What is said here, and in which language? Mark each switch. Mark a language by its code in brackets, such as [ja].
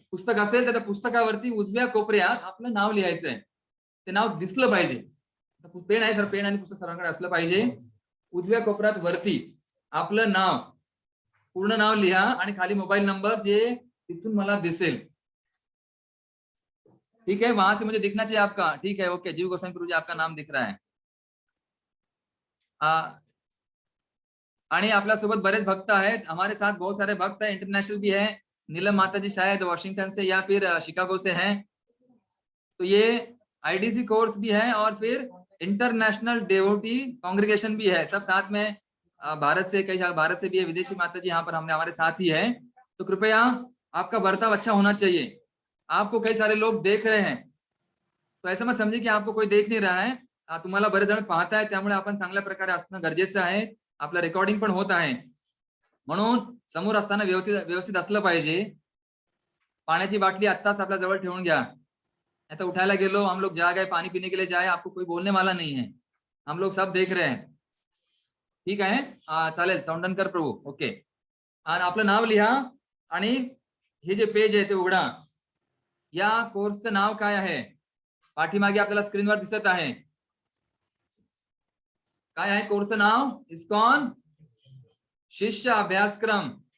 [mr] पुस्तक असेल तर त्या पुस्तकावरती उजव्या कोपऱ्यात आपलं नाव लिहायचं आहे. ते नाव दिसलं पाहिजे. पेन आहे सर, पेन आणि पुस्तक सर्वांकडे असलं पाहिजे. उजव्या कोपऱ्यात वरती आपलं नाव, पूर्ण नाव लिहा आणि खाली मोबाईल नंबर जे तिथून मला दिसेल. [hi] ठीक है, वहां से मुझे दिखना चाहिए आपका. ठीक है, ओके. जीव गोस्वामी प्रभु जी आपका नाम दिख रहा है. [mr] आणि आपल्या सोबत बरेच भक्त आहेत, [hi] हमारे साथ बहुत सारे भक्त हैं, इंटरनेशनल भी है. नीलम माता जी शायद वॉशिंगटन से या फिर शिकागो से हैं. तो ये आईडीसी कोर्स भी है और फिर इंटरनेशनल डेवोटी कांग्रेगेशन भी है, सब साथ में. भारत से कई भारत से भी है, विदेशी माता जी यहाँ पर हमने हमारे साथ ही है. तो कृपया आपका बर्ताव अच्छा होना चाहिए. आपको कई सारे लोग देख रहे हैं, तो ऐसा मत समझे की आपको कोई देख नहीं रहा है. [mr] तुम्हाला बरेच जण पाहताय, त्यामुळे आपण चांगल्या प्रकारे असणं गरजेचं आहे. आपलं रेकॉर्डिंग पण होत आहे, म्हणून समोर असताना व्यवस्थित असलं पाहिजे. पाण्याची बाटली आत्ताच आपल्या जवळ ठेवून घ्या. आता उठायला गेलो, [hi] हम लोग जा गए पानी पीने के लिए जाए, आपको कोई बोलने वाला नहीं है, हम लोग सब देख रहे हैं. [mr] ठीक आहे, चालेल. तोंडणकर प्रभू, ओके. आणि आपलं नाव लिहा आणि हे जे पेज आहे ते उघडा. या कोर्सचं नाव काय आहे? पाठीमागे आपल्याला स्क्रीनवर दिसत आहे. काय आहे कोर्सचं नाव? इस्कॉन शिष्य अभ्यासक्रम.